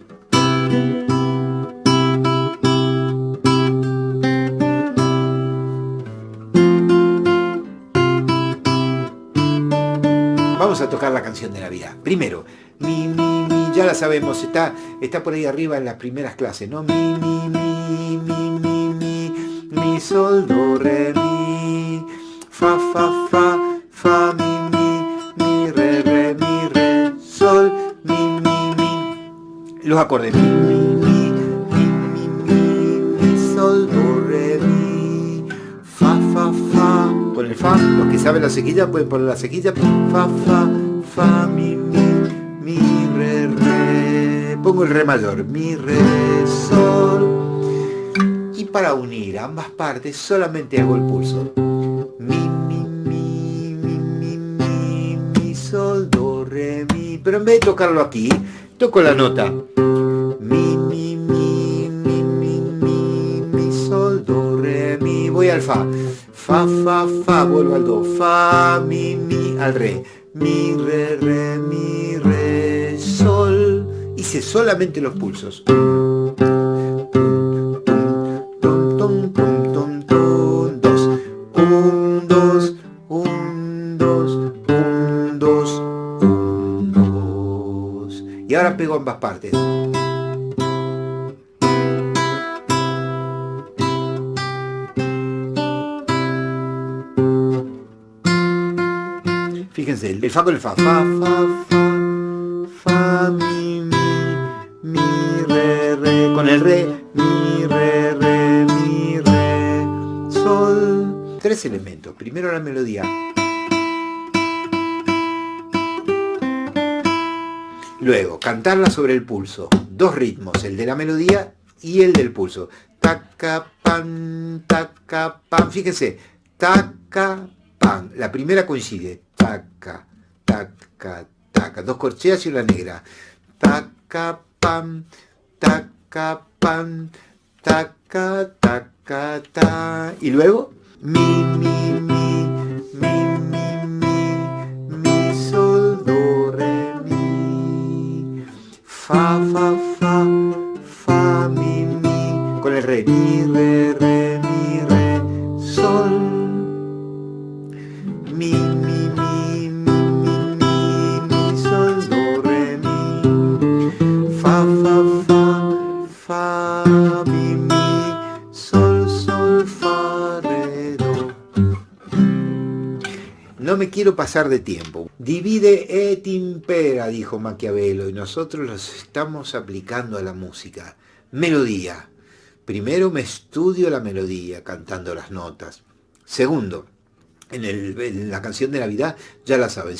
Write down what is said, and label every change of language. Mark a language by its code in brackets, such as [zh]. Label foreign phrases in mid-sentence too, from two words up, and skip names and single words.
[es] Vamos a tocar la canción de Navidad. Primero, mi, ya la sabemos, está por ahí arriba en las primeras clases, ¿no? Mi, sol, do, re, mi, fa, fa, fa, fa, mi, re, sol, mi. Los acordes, mi, sol, do, re, mi, fa, fa, fa. Con el fa, los que saben la sequilla pueden poner la sequilla, fa, fa, fa, mi, re. Pongo el re mayor, mi, re, sol. Y para unir ambas partes solamente hago el pulso. Mi, sol, do, re, mi. Pero en vez de tocarlo aquí, toco la nota. Mi, sol, do, re, mi. Voy al fa. Fa, fa, fa, vuelvo al do. Fa, mi, al re. Mi, re, sol. Hice solamente los pulsos. Y ahora pego ambas partes. Fíjense, el fa con el fa. Fa, mi, re. Con el re, mi, re, sol. Tres elementos. Primero la melodía. Luego, cantarla sobre el pulso. Dos ritmos, el de la melodía y el del pulso. Taca, pan, taca, pan. Fíjense, taca, pan. La primera coincide. Taca, taca, taca. Dos corcheas y una negra. Taca, pan, taca, pan, taca, taca, ta. Y luego, mi, sol, do, re, mi. Fa, mi, con el re. Mi, re, sol. Mi, sol, do, re, mi. Fa, mi, sol, fa, re, do. No me quiero pasar de tiempo. [la] Divide et impera, [es] dijo Maquiavelo, y nosotros los estamos aplicando a la música. Melodía. Primero me estudio la melodía, cantando las notas. Segundo, en la canción de Navidad, ya la saben.